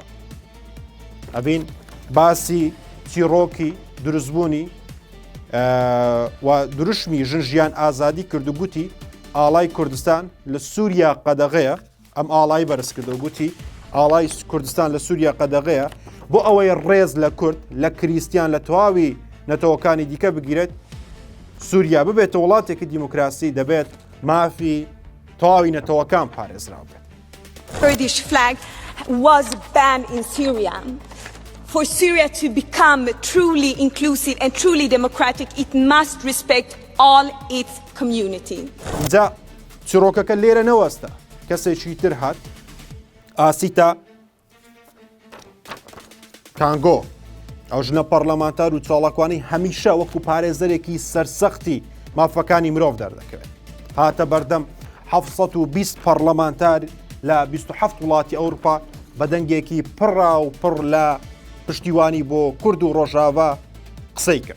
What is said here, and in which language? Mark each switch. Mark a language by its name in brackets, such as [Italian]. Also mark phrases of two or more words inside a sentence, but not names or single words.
[Central Kurdish] ئەبین باسی چیرۆکی دروستبوونی و دروشمی ژن ژیان ئازادی کرد و گوتی ئاڵای کوردستان لە سووریا قەدەغەیە، ئەم ئاڵای بەرز کردە و گوتی ئاڵای کوردستان لە سووریا قەدەغەیە بۆ ئەوەی ڕێز لە کورد لە کریستیان لە تەواوی نەتەوەکانی دیکە بگیرێت. سووریا ببێتە وڵاتێکی دیموکراسی دەبێت مافی تەواوی نەتەوەکان پارێزراو بێت. [English] Kurdish flag was banned in Syria. For Syria to become truly inclusive and truly democratic, it must respect all its community. [Central Kurdish] اینجا چیرۆکەکە لێرە نەوەستە، کەسێکی تر هات، ئاسیتە کانگۆ، ئەو ژنە پەرلەمانتار و چاڵەکوانی هەمیشە وەکو پارێزەرێکی سەرسەختی مافەکانی مرۆڤ دەردەکەوێت. هاتە بەردەم 720 پەرلەمانتار لە 27 وڵاتی ئەوروپا بە دەنگێکی پڕا و پڕ لە پشتیوانی بۆ کورد و ڕۆژاوا قسەی کرد.